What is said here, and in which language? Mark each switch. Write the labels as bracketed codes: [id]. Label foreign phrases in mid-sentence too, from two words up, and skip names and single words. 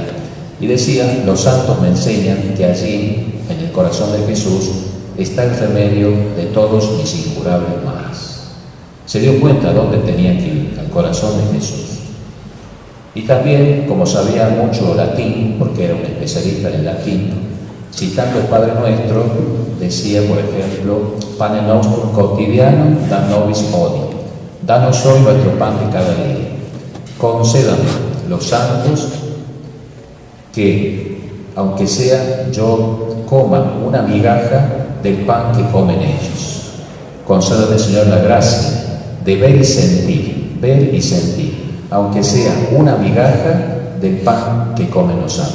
[es] Y decía, los santos me enseñan que allí, en el corazón de Jesús, está el remedio de todos mis incurables males. Se dio cuenta dónde tenía que ir, al corazón de Jesús. Y también, como sabía mucho latín, porque era un especialista en el latín, citando el Padre Nuestro, decía, por ejemplo, [la] Pane nostrum quotidianum da nobis hodie. [es] Danos hoy nuestro pan de cada día. Concédame los santos que, aunque sea yo coma una migaja del pan que comen ellos. Concédame, Señor, la gracia de ver y sentir, aunque sea una migaja del pan que comen los santos.